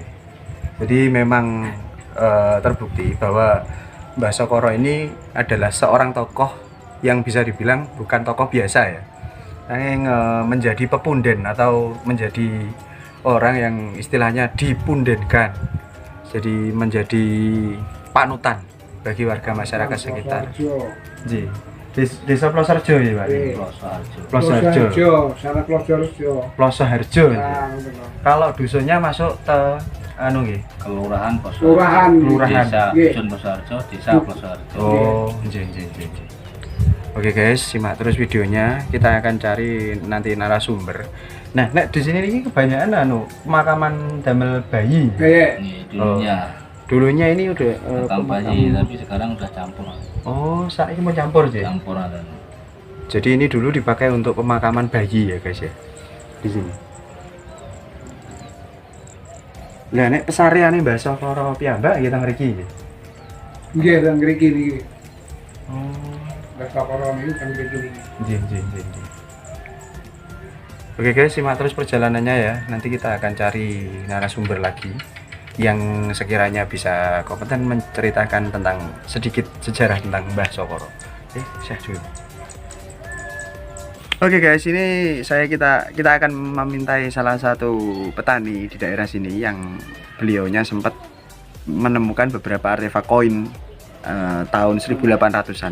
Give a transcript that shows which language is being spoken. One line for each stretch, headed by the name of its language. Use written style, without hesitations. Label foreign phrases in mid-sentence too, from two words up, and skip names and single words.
Indonesian: Jadi memang terbukti bahwa Mbah Sekoro ini adalah seorang tokoh yang bisa dibilang bukan tokoh biasa ya. Yang menjadi pepunden atau menjadi orang yang istilahnya dipundenkan. Jadi menjadi panutan bagi warga masyarakat sekitar. Desa Plosoharjo ya, Pak. Plosoharjo. Plosoharjo. sana Plosoharjo. Plosoharjo. Nah, betul. Kalau dusunnya masuk ke anu nggih. Kelurahan Plosoharjo. Kelurahan. Kelurahan. Desa Nggih. Dusun Plosoharjo, Desa Plosoharjo. Oh, nggih. Oke guys, simak terus videonya. Kita akan cari nanti narasumber. Nah, nek di sini ini kebanyakan anu pemakaman damel bayi. Kayak Ini dulunya Dulunya ini udah makam bayi, tapi sekarang udah campur. Oh, saat ini mau campur sih. Campur ada. Jadi ini dulu dipakai untuk pemakaman bayi ya guys ya. Di sini.
Javanese: Lah nek pesariane Mbah Sokoro piyambak kita ngriki. nggih dan ngriki niki. Oh.
Indonesian: Bahasa koron ini kan
Javanese: ngriki niki.
Indonesian: Nggih. Oke guys, simak terus perjalanannya ya. Nanti kita akan cari narasumber lagi yang sekiranya bisa kompeten menceritakan tentang sedikit sejarah tentang Mbah Sokoro. Saya dulu. Oke guys, ini kita akan memintai salah satu petani di daerah sini yang beliaunya sempat menemukan beberapa artefak koin tahun 1800-an.